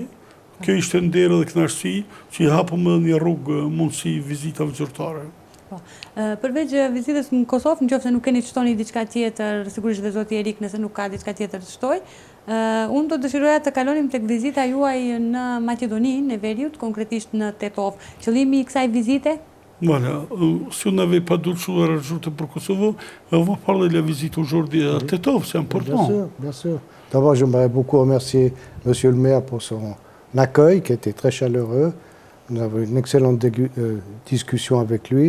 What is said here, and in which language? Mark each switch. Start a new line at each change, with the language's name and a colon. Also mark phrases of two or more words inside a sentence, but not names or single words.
Albanian: Kjo ishte nder dhe kënaqësi që i hapëm edhe një rrugë mundësi vizitave zyrtare. Përveç vizitës në Kosovë, nëse nuk keni të shtoni diçka tjetër, sigurisht dhe zoti Erik nëse nuk ka diçka tjetër të shtoj, unë do dëshiroja të kalonim tek vizita juaj në Maqedoninë e Veriut, konkretisht në Tetov. Qëllimi i kësaj vizite?
French: Voilà, si on n'avait pas d'autre chose à rajouter pour Kosovo, on va parler de la visite aujourd'hui à Tetov, c'est important. Bien sûr, bien sûr. D'abord, j'aimerais beaucoup remercier Monsieur le maire pour son accueil qui était très chaleureux. Nous avons eu une excellente discussion avec lui.